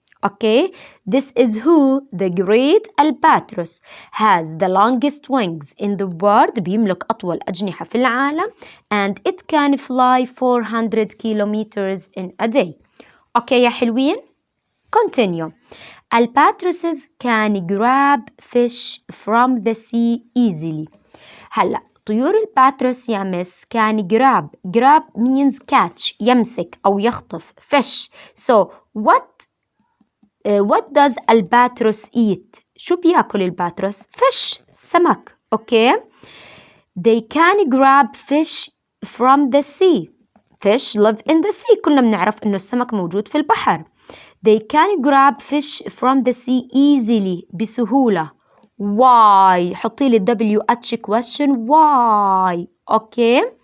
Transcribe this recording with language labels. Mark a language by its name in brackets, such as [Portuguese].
[English] Okay, this is who the great albatross has the longest wings in the world. [Arabic] بيملك أطول أجنحة في العالم [English] and it can fly 400 kilometers in a day. [Arabic] Okay يا حلوين. Continue. [English] Albatrosses can grab fish from the sea easily. [Arabic] هلا طيور الباتروس يا مس [English] can grab means catch [Arabic] يمسك أو يخطف fish. [English] So what does albatross eat? [Arabic] شو بياكل الباتروس؟ fish سمك. [English] okay, they can grab fish from the sea. fish live in the sea. [Arabic] كلنا بنعرف إنه السمك موجود في البحر. [English] They can grab fish from the sea easily [Arabic] بسهولة. [English] Why؟ [Arabic] حطي لي [English] WH question. Why؟ okay.